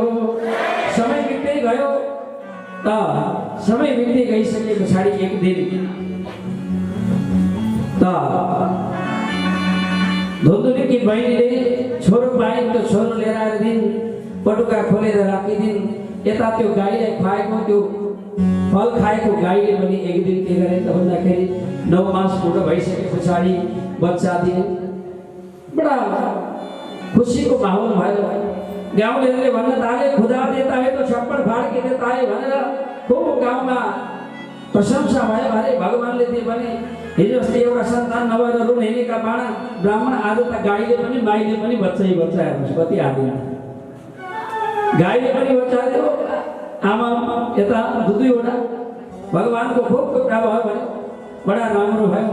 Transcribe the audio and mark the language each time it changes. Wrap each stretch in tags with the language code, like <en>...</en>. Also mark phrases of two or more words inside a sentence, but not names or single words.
<ne>समय बित्दै गयो त समय बित्दै गइसके पछाडि एक दिन त धुन्धुलीकी बहिनीले छोरो पाइन्, त्यो छोरो लिएर आएर दिन पटुका खोलेर राखिदिन्। यता त्यो गाईलाई खुवाएको, त्यो फल खाएको गाईले पनि एक दिन के गरे त भन्दाखेरि 9 मास पूर्ण भइसके पछाडि बच्चा दिए। बडा खुसीको माहौल भयो। गाउँलेहरूले भन्न थाले,</ne> <hi>खुदा देता है तो छप्पड़ फाड़ के देता है</hi> <ne>भनेर खूब गाउँमा प्रशंसा भयो। अरे भगवानले दिए भने हिजो अस्ति एउटा सन्तान नभएर रुन हिँडेका बाणा ब्राह्मण आज त गाईले पनि माईले पनि बच्चा हेर्नुहोस् कति आदिन। गाईले पनि बच्चा दियो, आमा यता 2-2वटा भगवानको खूब कुरा भयो भने बडा राम्रो भयो।</ne>